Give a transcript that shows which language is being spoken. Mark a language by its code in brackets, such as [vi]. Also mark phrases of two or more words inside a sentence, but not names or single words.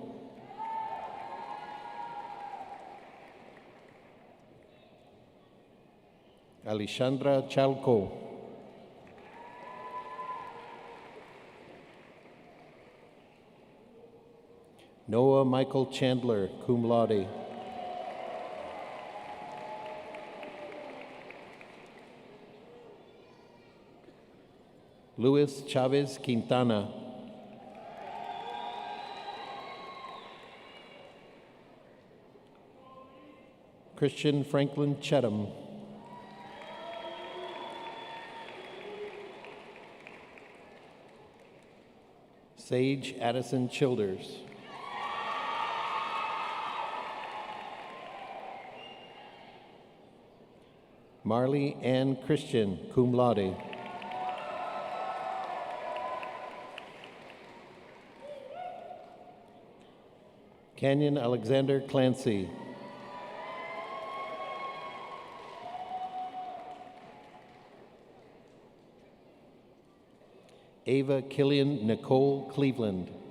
[en] Alexandra Chalco. Noah Michael Chandler, [la] cum laude. [en] Luis Chavez Quintana. Christian Franklin Chetham. Sage Addison Childers. Marley Ann Christian, [la] cum laude. [en] Canyon Alexander Clancy. Ava Killian Nicole Cleveland.